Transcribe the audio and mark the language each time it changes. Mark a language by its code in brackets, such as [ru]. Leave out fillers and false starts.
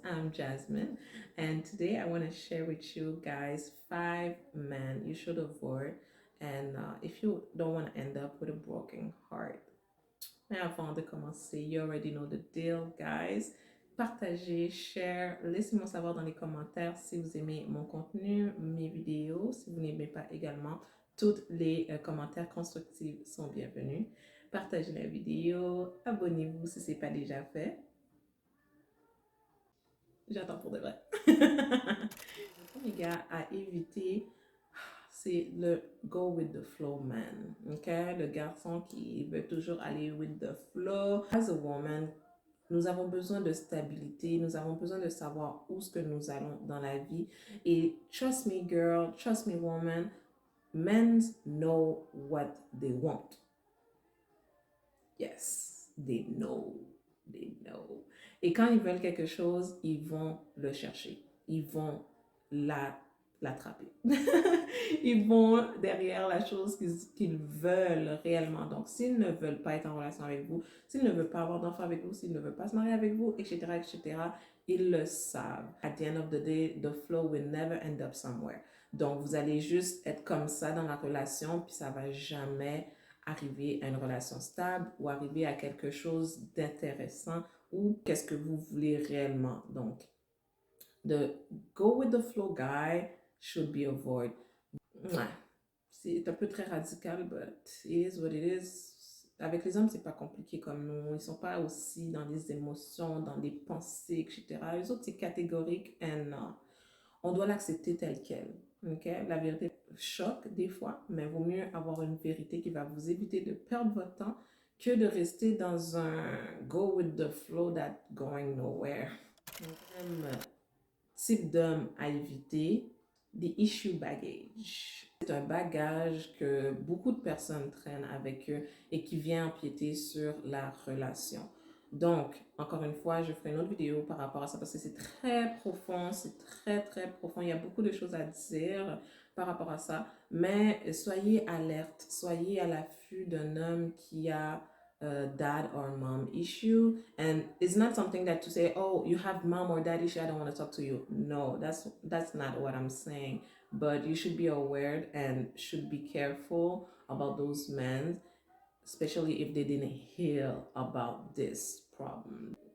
[en] I'm Jasmine, and today I want to share with you guys 5 men you should avoid, and if you don't want to end up with a broken heart. [fr] Mais avant de commencer, [en] you already know the deal, guys. [fr] Partagez, share, laissez-moi savoir dans les commentaires si vous aimez mon contenu, mes vidéos. Si vous n'aimez pas également, tous les commentaires constructifs sont bienvenus. Partagez la vidéo, abonnez-vous si ce n'est pas déjà fait. J'attends pour de vrai. Le premier gars à éviter, c'est le [en] go with the flow man. [fr] Okay? Le garçon qui veut toujours aller [en] with the flow. As a woman, [fr] nous avons besoin de stabilité, nous avons besoin de savoir où ce que nous allons dans la vie. [en] Et trust me girl, trust me woman, men know what they want. Yes, they know. They know. [fr] Et quand ils veulent quelque chose, ils vont le chercher. Ils vont l'attraper. Ils vont derrière la chose qu'ils veulent réellement. Donc, s'ils ne veulent pas être en relation avec vous, s'ils ne veulent pas avoir d'enfants avec vous, s'ils ne veulent pas se marier avec vous, etc., etc., ils le savent. [en] At the end of the day, the flow will never end up somewhere. [fr] Donc, vous allez juste être comme ça dans la relation, puis ça va jamais arriver à une relation stable ou arriver à quelque chose d'intéressant ou qu'est-ce que vous voulez réellement. [en] Donc, the go with the flow guy should be avoided. [fr] C'est un peu très radical, [en] but it is what it is. [fr] Avec les hommes, c'est pas compliqué comme nous. Ils sont pas aussi dans les émotions, dans les pensées, etc. Les autres, c'est catégorique et on doit l'accepter tel quel. Okay? La vérité choque des fois, mais vaut mieux avoir une vérité qui va vous éviter de perdre votre temps que de rester dans un [en] go with the flow that going nowhere. [fr] Deuxième type d'homme à éviter, [en] the issue baggage. [fr] C'est un bagage que beaucoup de personnes traînent avec eux et qui vient empiéter sur la relation. Donc, encore une fois, je ferai une autre vidéo par rapport à ça parce que c'est très profond, c'est très profond. Il y a beaucoup de choses à dire par rapport à ça. Mais soyez alerte, soyez à l'affût d'un homme qui a [en] dad or mom issue. And it's not something that to say, oh, you have mom or dad issue, I don't want to talk to you. No, that's not what I'm saying. But you should be aware and should be careful about those men, especially if they didn't heal about this problem.